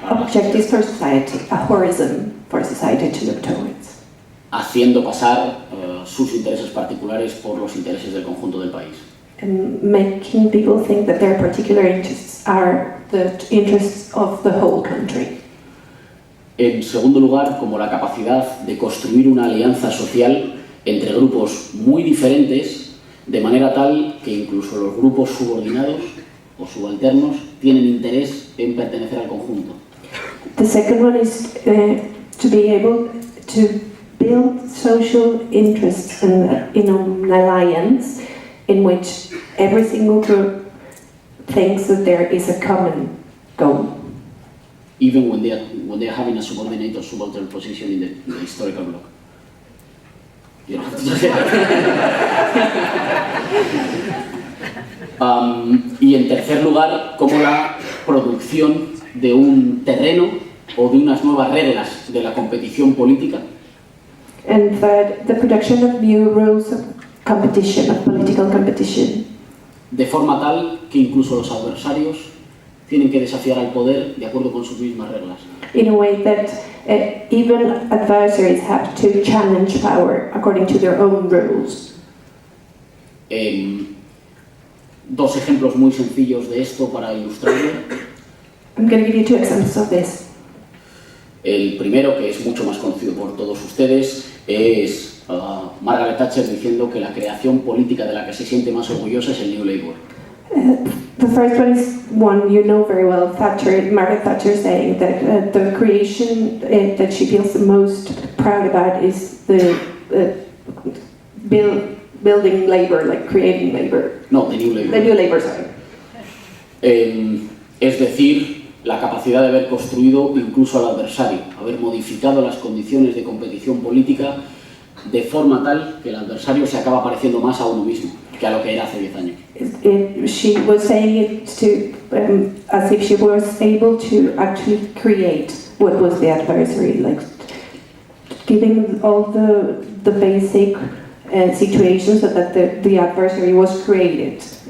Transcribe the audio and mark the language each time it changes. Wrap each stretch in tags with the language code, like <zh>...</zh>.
<en>objectives for society, a horizon for society to look towards.</en> <es>Haciendo pasar sus intereses particulares por los intereses del conjunto del país.</es> <en>And making people think that their particular interests are the interests of the whole country.</en> <es>En segundo lugar, como la capacidad de construir una alianza social entre grupos muy diferentes, de manera tal que incluso los grupos subordinados o subalternos tienen interés en pertenecer al conjunto.</es> <en>The second one is to be able to build social interests in an alliance in which every single group thinks that there is a common goal. Even when they are having a subordinate or subaltern position in the historical bloc. You don't have to say that.</en> <es>Y en tercer lugar, como la producción de un terreno o de unas nuevas reglas de la competición política.</es> <en>And third, the production of new rules of competition, of political competition.</en> <es>De forma tal que incluso los adversarios tienen que desafiar al poder de acuerdo con sus mismas reglas.</es> <en>In a way that even adversaries have to challenge power according to their own rules.</en> <es>Dos ejemplos muy sencillos de esto para ilustrarlo.</es> <en>I'm going to give you two examples of this.</en> <es>El primero, que es mucho más conocido por todos ustedes, es Margaret Thatcher diciendo que la creación política de la que se siente más orgullosa es el New Labour.</es> <en>The first one is one you know very well, Margaret Thatcher saying that the creation that she feels the most proud about is the building labor, like creating labor. No, the New Labour. The New Labour, sorry.</en> <es>Es decir, la capacidad de haber construido incluso al adversario, haber modificado las condiciones de competición política de forma tal que el adversario se acaba pareciendo más a uno mismo que a lo que era hace 10 años.</es> <en>She was saying it to, as if she was able to actually create what was the adversary, like giving all the basic situations so that the adversary was created.</en>